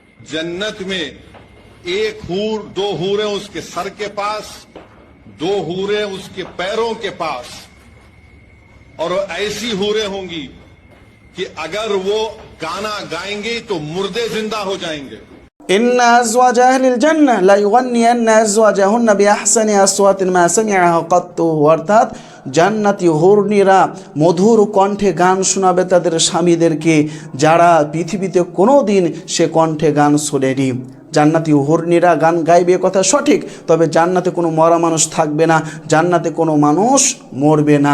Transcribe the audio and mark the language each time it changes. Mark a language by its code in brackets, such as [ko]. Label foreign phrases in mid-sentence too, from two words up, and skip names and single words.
[hi] जन्नत में एक हूर, दो हूरें उसके सर के पास, दो हूरें उसके पैरों के पास, और ऐसी हूरें होंगी कि अगर वो गाना गाएंगे तो मुर्दे जिंदा हो जाएंगे। [ar] إن أزواج أهل الجنة ليغنين أزواجهن بأحسن أصوات ما سمعها قط. [bn] অর্থাৎ জান্নাতি হুরনিরা মধুর কণ্ঠে গান শোনাবে তাদের স্বামীদেরকে, যারা পৃথিবীতে কোনো দিন সে কণ্ঠে গান শোনেনি। জান্নাতি হুরনিরা গান গাইবে কথা সঠিক, তবে জান্নাতে কোনো মরা মানুষ থাকবে না, জান্নাতে কোনো মানুষ মরবে না।